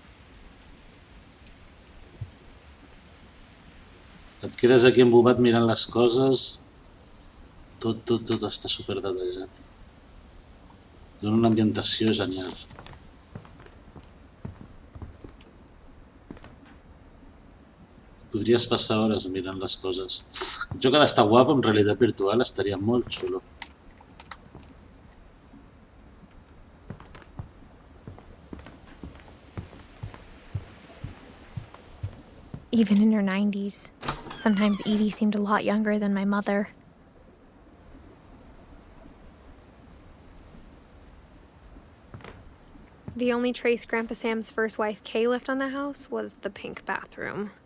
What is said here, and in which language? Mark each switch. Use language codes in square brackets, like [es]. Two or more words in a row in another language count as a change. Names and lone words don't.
[ca] Et quedes aquí embobat mirant les coses, tot està superdetallat. Dona una ambientació genial. Podries passar hores mirant les coses. El joc ha d'estar guapo, en realitat virtual estaria molt xulo. [en] Even in her 90s, sometimes Edie seemed a lot younger than my mother. The only trace Grandpa Sam's first wife Kay left on the house was the pink bathroom.